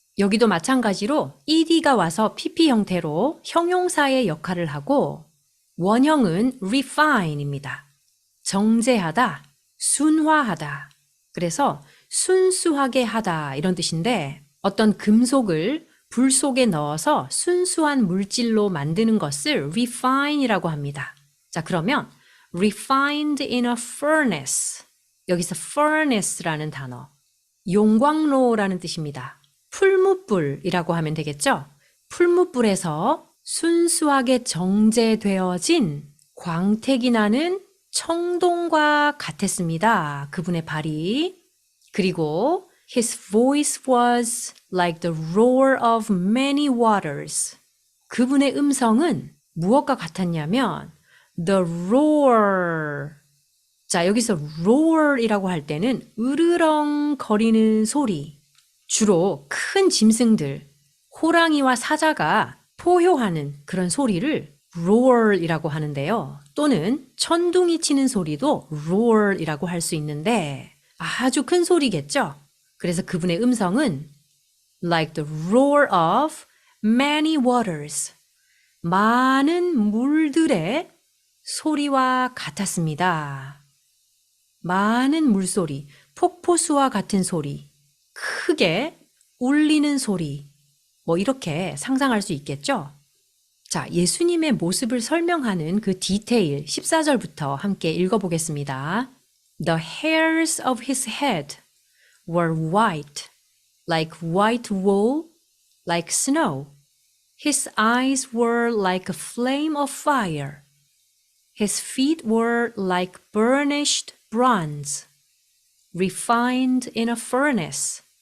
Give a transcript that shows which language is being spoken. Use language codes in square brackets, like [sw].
[ko] 여기도 마찬가지로 ed가 와서 pp 형태로 형용사의 역할을 하고 원형은 refine입니다. 정제하다, 순화하다. 그래서 순수하게 하다 이런 뜻인데 어떤 금속을 불 속에 넣어서 순수한 물질로 만드는 것을 refine이라고 합니다. 자, 그러면 [en] refined in a furnace. [ko] 여기서 furnace라는 단어, 용광로라는 뜻입니다. 풀무불이라고 하면 되겠죠? 풀무불에서 순수하게 정제되어진 광택이 나는 청동과 같았습니다. 그분의 발이. 그리고 [en] his voice was like the roar of many waters. [ko] 그분의 음성은 무엇과 같았냐면 [en] the roar. [ko] 자, 여기서 roar이라고 할 때는 으르렁거리는 소리. 주로 큰 짐승들, 호랑이와 사자가 포효하는 그런 소리를 roar이라고 하는데요. 또는 천둥이 치는 소리도 roar이라고 할 수 있는데 아주 큰 소리겠죠? 그래서 그분의 음성은 [en] like the roar of many waters. [ko] 많은 물들의 소리와 같았습니다. 많은 물소리, 폭포수와 같은 소리, 크게 울리는 소리, 뭐 이렇게 상상할 수 있겠죠? 자, 예수님의 모습을 설명하는 그 디테일 14절부터 함께 읽어보겠습니다. [en] The hairs of his head were white, like white wool, like snow. His eyes were like a flame of fire. His feet were like burnished bronze, refined in a furnace.